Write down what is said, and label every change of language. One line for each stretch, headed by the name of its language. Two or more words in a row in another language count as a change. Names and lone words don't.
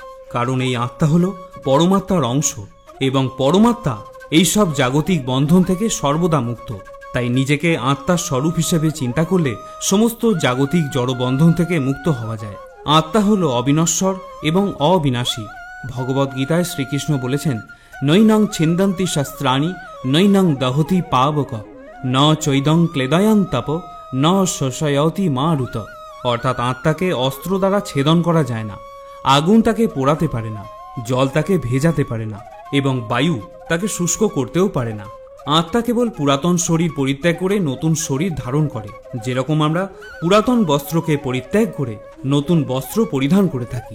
Bangla: কারণ এই আত্মা হলো পরমাত্মার অংশ এবং পরমাত্মা এই সব জাগতিক বন্ধন থেকে সর্বদা মুক্ত। তাই নিজেকে আত্মার স্বরূপ হিসেবে চিন্তা করলে সমস্ত জাগতিক জড়বন্ধন থেকে মুক্ত হওয়া যায়। আত্মা হলো অবিনশ্বর এবং অবিনাশী। ভগবদ্গীতায় শ্রীকৃষ্ণ বলেছেন,
Sanskrit: নৈনং ছিন্দন্তি শাস্ত্রাণি নৈনং দহতি পাবক ন চৈদং ক্লেদয়ং তপ ন শোষয়তি মারুত।
Bangla: অর্থাৎ আত্মাকে অস্ত্র দ্বারা ছেদন করা যায় না, আগুন তাকে পোড়াতে পারে না, জল তাকে ভেজাতে পারে না এবং বায়ু তাকে শুষ্ক করতেও পারে না। আত্মা কেবল পুরাতন শরীর পরিত্যাগ করে নতুন শরীর ধারণ করে, যেরকম আমরা পুরাতন বস্ত্রকে পরিত্যাগ করে নতুন বস্ত্র পরিধান করে থাকি।